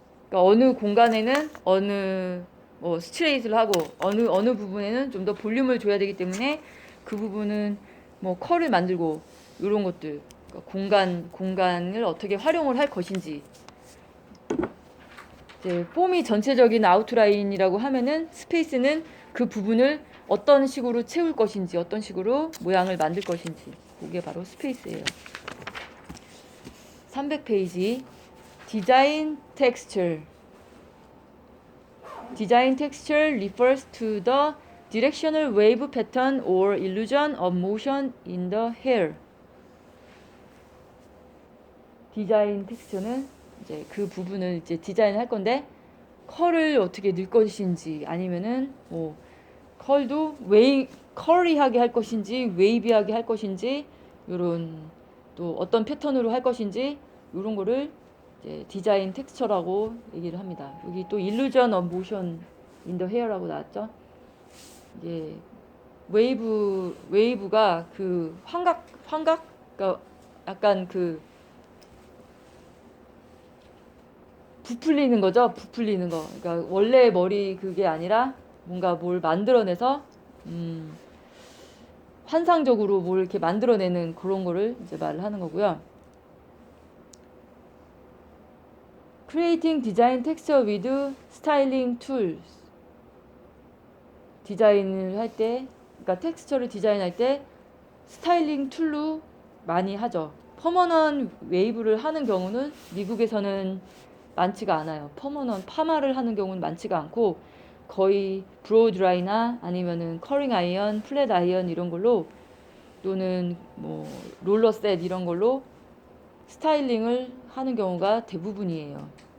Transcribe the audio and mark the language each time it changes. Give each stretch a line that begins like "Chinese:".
Korean: 그러니까 어느 공간에는 어느 뭐 스트레이트를 하고 어느 부분에는 좀 더 볼륨을 줘야 되기 때문에 그 부분은 뭐 컬을 만들고 이런 것들 그러니까 공간을 어떻게 활용을 할 것인지 이제 폼이 전체적인 아웃라인이라고 하면은 스페이스는 그 부분을 어떤 식으로 채울 것인지 어떤 식으로 모양을 만들 것인지 그게 바로 스페이스예요.
English: 300페이지 Design texture. Design texture refers to the directional wave pattern or illusion of motion in the hair.
Korean: 디자인 텍스처는 이제 그 부분을 이제 디자인할 건데 컬을 어떻게 넣을 것인지 아니면은 뭐 컬도 컬리하게 할 것인지 웨이비하게 할 것인지 요런 또 어떤 패턴으로 할 것인지 요런 거를 이제 디자인 텍스처라고 얘기를 합니다. 여기 또
English: illusion of motion in the hair라고
Korean: 나왔죠. 이게 웨이브가 그 환각 그러니까 약간 그 부풀리는 거죠. 부풀리는 거. 그러니까 원래 머리 그게 아니라 뭔가 뭘 만들어내서 환상적으로 뭘 이렇게 만들어내는 그런 거를 이제 말을 하는 거고요.
English: Creating design texture with styling tools.
Korean: 디자인을 할 때, 그러니까 텍스처를 디자인할 때 스타일링 툴로 많이 하죠. 퍼머넌 웨이브를 하는 경우는 미국에서는 많지가 않아요. 파마를 하는 경우는 많지가 않고 거의 브로우 드라이나 아니면은 커링 아이언, 플랫 아이언 이런 걸로 또는 뭐 롤러 셋 이런 걸로 스타일링을 하는 경우가 대부분이에요.